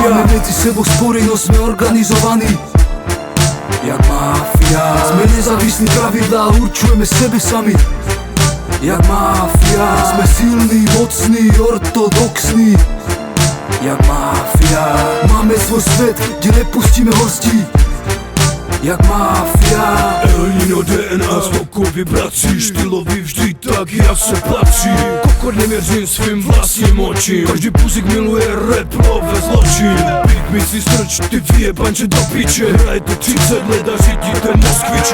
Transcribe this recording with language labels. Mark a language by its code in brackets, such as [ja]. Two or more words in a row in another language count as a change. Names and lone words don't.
[sk] Máme medzi sebou spory, no sme organizovaní jak mafia. Sme nezávislí, pravidlá určujeme sebe sami jak mafia. Sme silní, mocní, ortodoxní jak mafia. Máme svoj svet, kde nepustíme hostí jak mafia. [cs] Elnino DNA, skokově bratří, štýlový vždy tak, jak se patří. Kokot nevěřím svým vlastním očím, každý puzik miluje rap, love zločin. Beat mi si strč, ty vyjebanče do piče. Hrajte 30 let a řídíte Moskviče.